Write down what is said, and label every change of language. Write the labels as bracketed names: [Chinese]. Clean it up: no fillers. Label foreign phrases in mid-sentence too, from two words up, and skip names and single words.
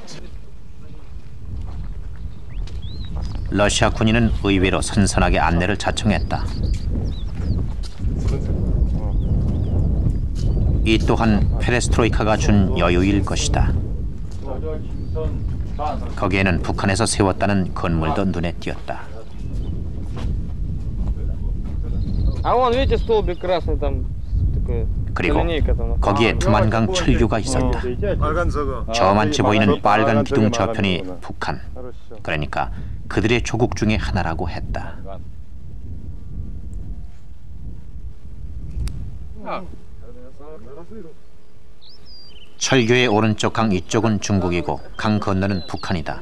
[Korean] 러시아 군인은 의외로 선선하게 안내를 자청했다. 이 또한 페레스트로이카가 준 여유일 것이다. 거기에는 북한에서 세웠다는 건물도 눈에 띄었다. [Russian] А вон, видите, столбик красный там такой. [Korean] 그리고 거기에 두만강 철교가 있었다. 저만치 보이는 빨간 기둥 저편이 북한, 그러니까 그들의 조국 중에 하나라고 했다. 철교의 오른쪽 강 이쪽은 중국이고 강 건너는 북한이다.